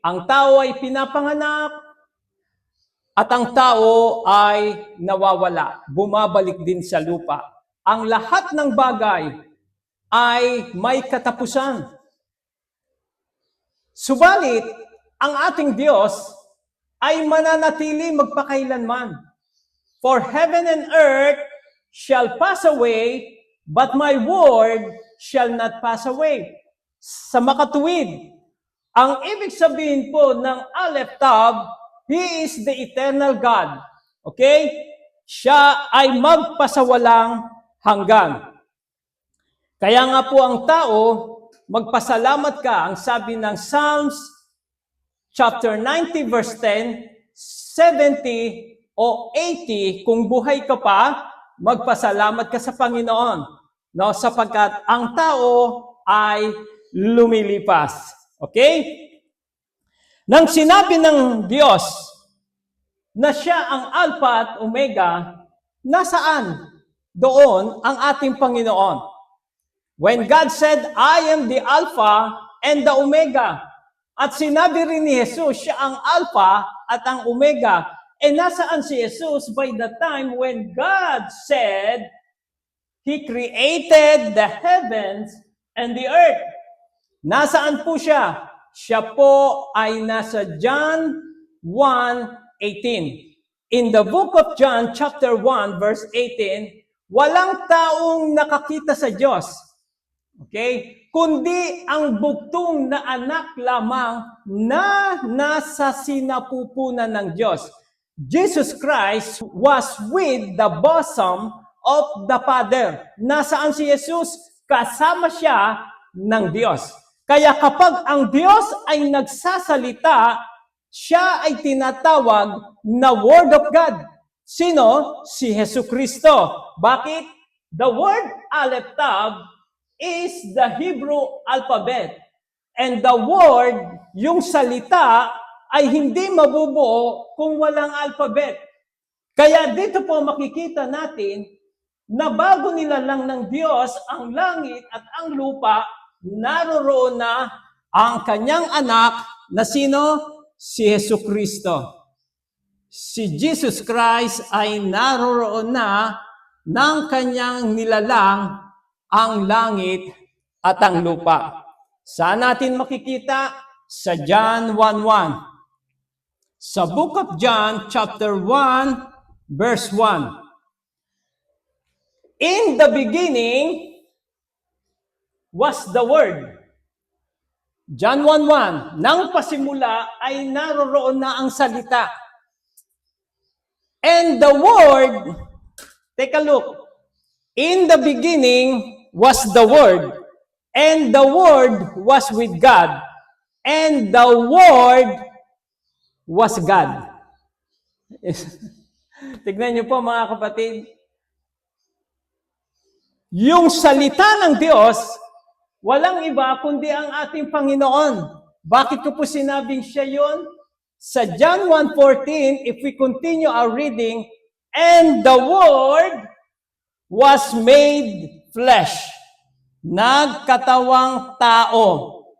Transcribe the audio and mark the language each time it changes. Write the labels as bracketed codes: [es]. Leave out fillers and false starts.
[tl] Ang tao ay pinapanganak at ang tao ay nawawala, bumabalik din sa lupa. Ang lahat ng bagay ay may katapusan. Subalit, ang ating Diyos ay mananatili magpakailanman. [en] For heaven and earth shall pass away, but my word shall not pass away. [tl] Sa makatuwid, ang ibig sabihin po ng Aleph Tav, [en] He is the eternal God. [tl] Okay? Siya ay magpasawalang hanggan. Kaya nga po ang tao, magpasalamat ka. Ang sabi ng Psalms chapter 90 verse 10, 70 o 80, kung buhay ka pa, magpasalamat ka sa Panginoon. No, sapagkat ang tao ay lumilipas. Okay? Nang sinabi ng Diyos na siya ang Alpha at Omega, nasaan doon ang ating Panginoon? [en] When God said, I am the Alpha and the Omega. [tl] At sinabi rin ni Jesus, siya ang Alpha at ang Omega. E nasaan si Jesus [en] by the time when God said, He created the heavens and the earth? [tl] Nasaan po siya? Siya po ay nasa John 1:18. [en] In the book of John, chapter 1, verse 18, [tl] walang taong nakakita sa Diyos. [en] Okay? [tl] Kundi ang bugtong na anak lamang na nasa sinapupunan ng Diyos. [en] Jesus Christ was with the bosom of the Father. [tl] Nasaan si Jesus? Kasama siya ng Diyos. Kaya kapag ang Diyos ay nagsasalita, siya ay tinatawag na [en] Word of God. [tl] Sino? Si Jesucristo. Bakit? [en] The word Aleph Tav is the Hebrew alphabet. And the word, [tl] yung salita, ay hindi mabubuo kung walang alphabet. Kaya dito po makikita natin na bago nilalang ng Diyos ang langit at ang lupa, naroroon na ang kanyang anak na sino? Si Jesucristo. Si Jesus Christ ay naroroon na ng kanyang nilalang ang langit at ang lupa. Saan natin makikita? Sa John 1:1. [en] Sa book of John, chapter 1, verse 1. In the beginning was the Word. John 1:1. [tl] Nang pasimula ay naroroon na ang salita. [en] And the Word, take a look. In the beginning was the Word, and the Word was with God, and the Word was God. [tl] Tignan niyo po mga kapatid. Yung salita ng Diyos, walang iba kundi ang ating Panginoon. Bakit ko po sinabing siya yun? [en] Sa John 1:14, if we continue our reading, and the Word was made flesh. [tl] Nagkatawang tao.